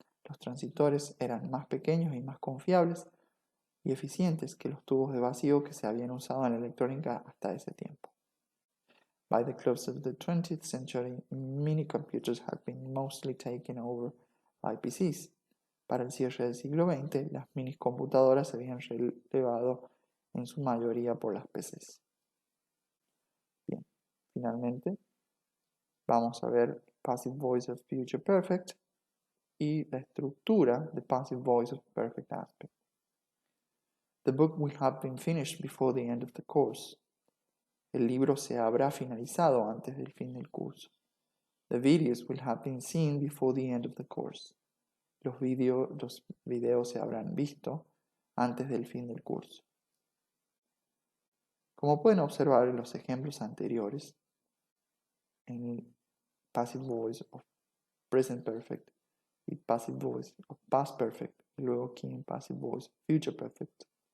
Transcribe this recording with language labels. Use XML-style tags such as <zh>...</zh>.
<es>Los transistores eran más pequeños y más confiables y eficientes que los tubos de vacío que se habían usado en la electrónica hasta ese tiempo.</es> <en>By the close of the 20th century, mini-computers had been mostly taken over by PCs.</en> <es>Para el cierre del siglo XX, las minicomputadoras se habían relevado en su mayoría por las PCs. Bien, finalmente vamos a ver Passive Voice of Future Perfect y la estructura de Passive Voice of Perfect Aspect.</es> <en>The book will have been finished before the end of the course.</en> <es>El libro se habrá finalizado antes del fin del curso.</es> <en>The videos will have been seen before the end of the course.</en> <es>Los videos se habrán visto antes del fin del curso. Como pueden observar en los ejemplos anteriores, en el Passive Voice of Present Perfect y Passive Voice of Past Perfect, y luego aquí en Passive Voice of Future Perfect.</es>